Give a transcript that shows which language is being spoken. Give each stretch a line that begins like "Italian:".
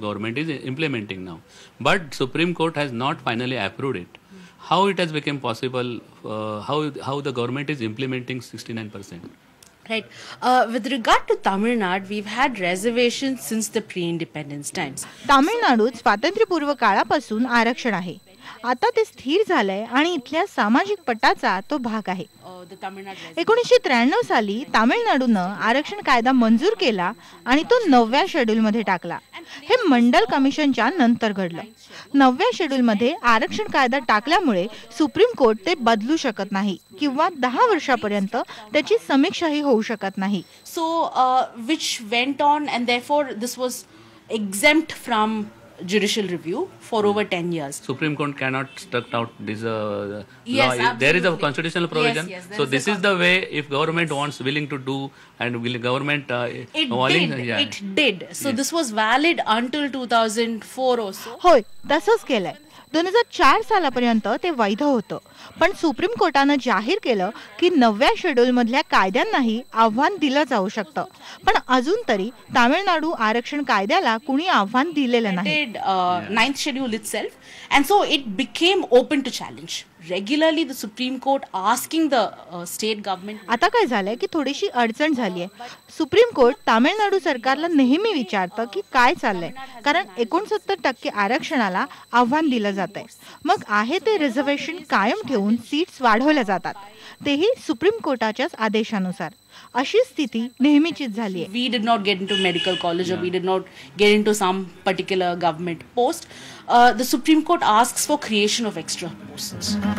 English: Government is implementing now, but Supreme Court has not finally approved it. How it has become possible? How the government is implementing 69%? Right. With regard to Tamil Nadu, we've had reservations since the pre-independence times.
Marathi: तामिळनाडूत स्वातंत्र्यपूर्व काळापासून आरक्षण आहे. आता ते स्थिर झालंय आणि इथल्या सामाजिक पटाचा तो भाग आहे. 1993 साली तामिळनाडूनं आरक्षण कायदा मंजूर केला आणि तो 9व्या शेड्यूलमध्ये टाकला. हे मंडल कमिशनच्या नंतर घडलं. 9व्या शेड्यूलमध्ये आरक्षण कायदा टाकल्यामुळे सुप्रीम कोर्ट ते बदलू शकत नाही किंवा 10 वर्षापर्यंत त्याची समीक्षाही होऊ शकत नाही.
English: So which went on and therefore this was exempt from judicial review for over 10 years. Supreme Court cannot struck out this law. Yes, there is a constitutional provision. Yes, so this is the way, if government wants willing to do and will government it did. So yes. This was valid until 2004 or so.
Marathi: होय, तसंच केलंय. 2004 सालापर्यंत ते वैध होतं. पण supreme कोर्टानं जाहीर केलं की 9व्या शेड्यूल मधल्या कायद्यांनाही आव्हान दिलं जाऊ शकतं. पण अजून तरी तामिळनाडू आरक्षण कायद्याला कुणी आव्हान दिलेलं नाही.
English: 9th schedule itself, and so it became open to challenge. Regularly the Supreme Court asking the state government.
Marathi: आता काय झालंय की थोडीशी अडचण झाली आहे. सुप्रीम कोर्ट तामिळनाडू सरकारला नेहमी विचारतं की काय चाललंय, कारण 69% आरक्षणाला आव्हान दिलं जातंय. मग आहे ते रिझर्वेशन कायम ठेवून सीट्स वाढवल्या जातात, तेही सुप्रीम कोर्टाच्याच आदेशानुसार. अशी स्थिती नेहमीचीच झाली आहे.
English: We did not get into medical college or we did not get into some particular government post. The Supreme Court asks for creation of extra posts.